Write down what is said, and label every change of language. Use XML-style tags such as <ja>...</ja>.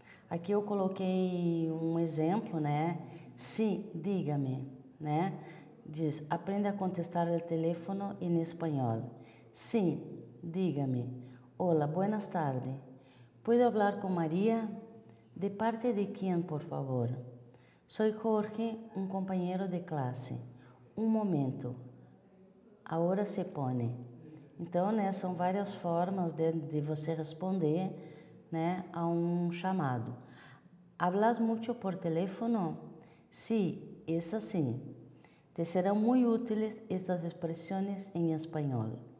<pt>Aqui eu coloquei um exemplo, né, se, diga-me, né, diz, aprenda a contestar o telefone em espanhol. Se, diga-me,</pt> <es>hola, buenas tardes, ¿puedo hablar con María? ¿De parte de quién, por favor? Soy Jorge, un compañero de clase. Un momento. Ahora se pone.</es> <pt>Então, né, são várias formas de você responder, né, a um chamado.</pt> <es>¿Hablas mucho por teléfono? Sí, es así. Te serán muy útiles estas expresiones en español.</es>